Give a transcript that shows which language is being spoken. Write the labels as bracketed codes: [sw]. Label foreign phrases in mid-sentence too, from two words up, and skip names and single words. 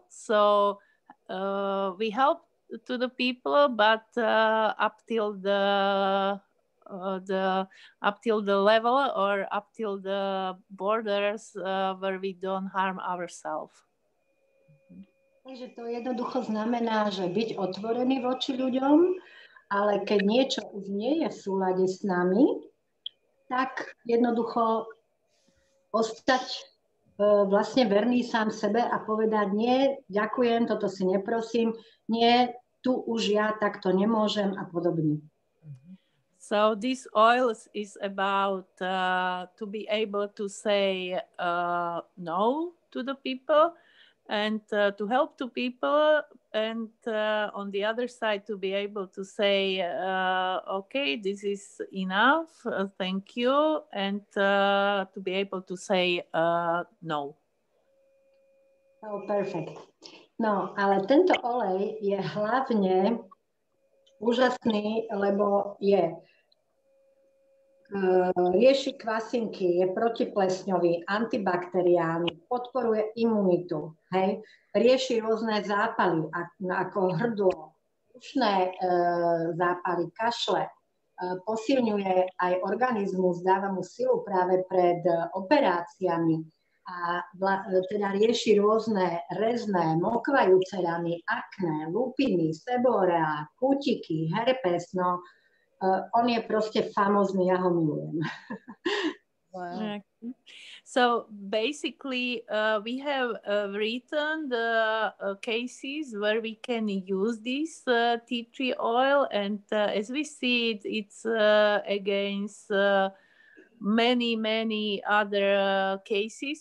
[en] So we help to the people, but up till the level or up till the borders where we don't harm ourselves. [sk] Takže to jednoducho znamená, že byť otvorený voči ľuďom, ale keď niečo už nie je v súlade s nami, tak jednoducho ostať vlastne verný sám sebe a povedať nie, ďakujem, toto si neprosím, nie, tu už ja takto nemôžem a podobne. [en] So this oil is about to be able to say no to the people and to help to people and on the other side to be able to say, okay, this is enough, thank you, and to be able to say no. Oh, perfect. [sk] No, ale tento olej je hlavne úžasný, lebo rieši kvasinky, je protiplesňový, antibakteriálny, podporuje imunitu, hej? Rieši rôzne zápaly, ako hrdlo, ušné zápaly, kašle, posilňuje aj organizmus, dáva mu silu práve pred operáciami a teda rieši rôzne rezné, mokvajúce rany, akné, lupiny, seborea, kútiky, herpes, no on je proste famózny, ja ho milujem. [en] Wow. So basically, we have written the cases where we can use this tea tree oil, and as we see it, it's against many other cases.